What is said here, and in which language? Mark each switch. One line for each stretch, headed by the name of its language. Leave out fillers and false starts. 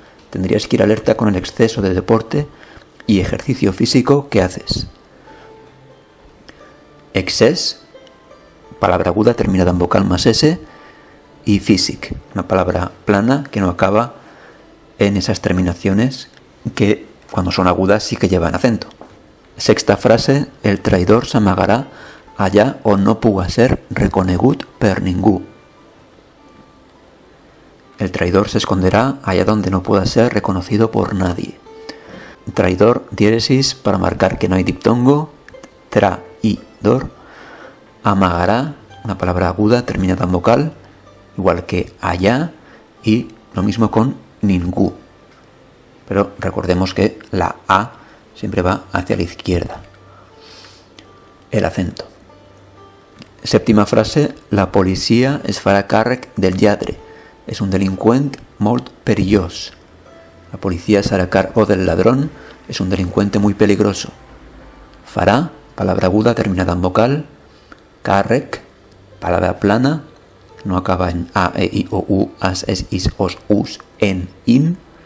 Spanish: Tendrías que ir alerta con el exceso de deporte y ejercicio físico que haces. Excés, palabra aguda terminada en vocal más s. Y físic, una palabra plana que no acaba en esas terminaciones que cuando son agudas sí que llevan acento. Sexta frase:
Catalan: el traïdor s'amagarà allá on no puga ser reconegut per ningú.
Spanish: El traidor se esconderá allá donde no pueda ser reconocido por nadie. Traidor, diéresis para marcar que no hay diptongo. Traidor. Amagará, una palabra aguda terminada en vocal, igual que allá, y lo mismo con ningú. Pero recordemos que la A siempre va hacia la izquierda. El acento. Sèptima frase:
Catalan: la policia es farà càrrec del lladre. És un delinqüent molt perillós.
Spanish: La policía se hará cargo del ladrón. Es un delincuente muy peligroso. Farà, palabra aguda terminada en vocal. Càrrec, palabra plana, no acaba en a, e, i, o, u, as, es, is, os, us, en, in.